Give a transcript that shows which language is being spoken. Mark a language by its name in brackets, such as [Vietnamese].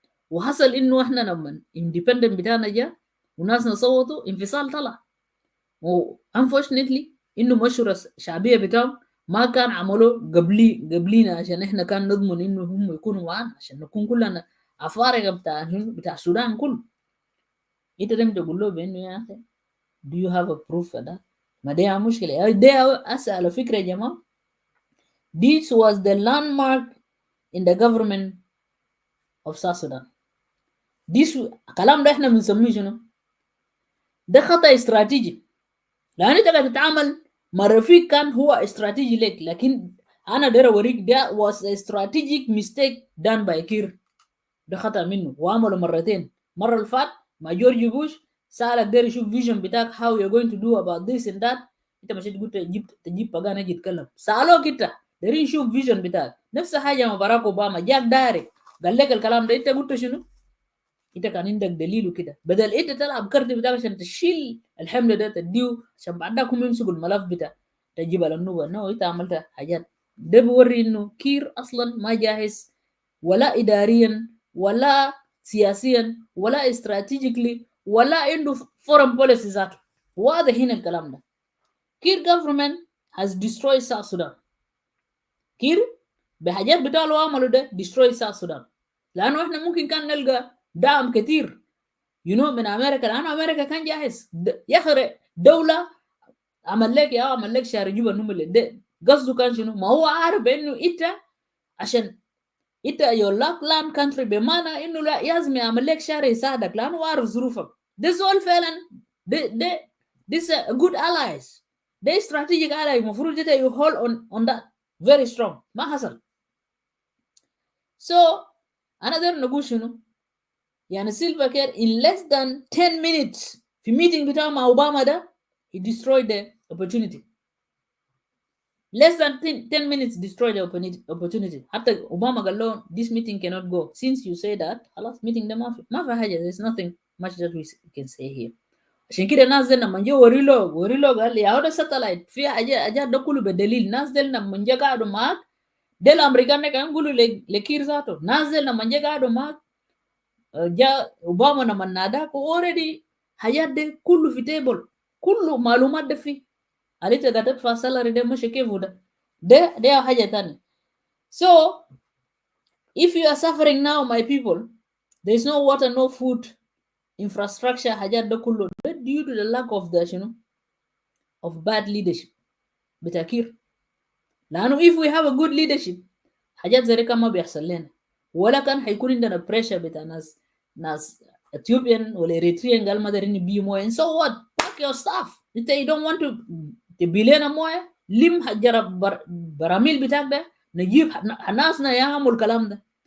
[Arabic] وحصل انه احنا لما اندبندنت بتاعنا جاء وناسنا صوتوا انفصال طلع وانفورشنتلي انه مشهور الشعبيه بتاعهم ما كان عملوا قبلينا عشان احنا كان نضمن انه هم يكونوا معانا عشان نكون كلنا افارقه بتاع السودان كله. انت لم تقول له بانه يا اخي [English] do you have a proof for that. [Arabic] ما دي مشكله دي اسال فكره يا جماعه. [English] This was the landmark in the government of South Sudan. [Arabic] This كلام ده احنا بنسميه شنو؟ ده خطأ استراتيجي لأن أنت قاعد تتعامل مع رفيق كان هو استراتيجي لك لكن أنا داير أوريك ده [English] was a strategic mistake done by Kiir. [Arabic] ده خطأ منه وعمله مرتين. مرة اللي فات مع جورج بوش سألك داير يشوف فيجن بتاعك [English] how you're going to do about this and that. [Arabic] أنت مش تقول تجيب بقى نجي يتكلم سألوك أنت داير يشوف فيجن بتاعك. نفس حاجة مع باراك أوباما جاك دايرك قال لك الكلام ده أنت قلت شنو؟ انت كان عندك دليل وكده بدل انت تلعب كارت بتاعك عشان تشيل الحمل ده تديه عشان بعدها هم يمسكوا الملف بتاع تجيب على النوبه. نو انت عملت حاجات ده بيوري انه كير اصلا ما جاهز ولا اداريا ولا سياسيا ولا استراتيجيكلي ولا عنده فورن بوليسي ذاته. واضح هنا الكلام ده. [English] Kiir government has destroyed South Sudan. [Arabic] كير بحاجات بتاعه لو عملوا ده [English] destroy South Sudan [Arabic] لانه احنا ممكن كان نلقى دعم كتير من امريكا لانه امريكا كان جاهز. يا اخي دوله عمل لك شهر جوبا نمل قصده كان شنو؟ ما هو عارف انه انت عشان انت يور لاك لاند كانتري بمعنى انه لا لازم يعمل لك شهر يساعدك لانه عارف ظروفك. ده زول فعلا ده [English] this good allies. ده strategic ally [Arabic] المفروض انت [English] you hold on that very strong. [Arabic] ما حصل. so انا داير نقول شنو؟ يعني سيلفا كير in less than 10 minutes في meeting بتاعه مع اوباما ده [English] he destroyed the opportunity. less than 10 minutes destroyed the opportunity. [Arabic] حتى اوباما قال له [English] this meeting cannot go since you say that [Arabic] خلاص meeting ده ما في حاجه. [English] there's nothing much that we can say here. [Arabic] عشان كده الناس دي لما جو وريلو قال يا هذا ساتلايت في حاجات ده كله بدليل. الناس دي لما جو قعدوا معاك ده الامريكان ده كانوا يقولوا لكير ذاته، الناس دي لما جو قعدوا معاك جاء اوباما لما ناداك اوريدي حاجات دي كله في تيبل، كله معلومات ده فيه. عليك قاعد تدفع سالري ده مش كيف ده حاجه ثانيه. [English] So if you are suffering now my people, there is no water, no food, infrastructure [Arabic] حاجات ده كله ده [English] due to the lack of the of bad leadership بتاكير. [Arabic] لانه [English] if we have a good leadership [Arabic] حاجات زي كده ما بيحصل لنا، ولا كان حيكون عندنا بريشر بتاع ناس Ethiopian ولا Eritrean قال ما دارين بي مويه. [English] And so what? Pack your stuff. [Arabic] انت [English] you don't want to [Arabic] تبي لنا مويه، لم جرب براميل بتاعك ده نجيب ناسنا يعملوا الكلام ده.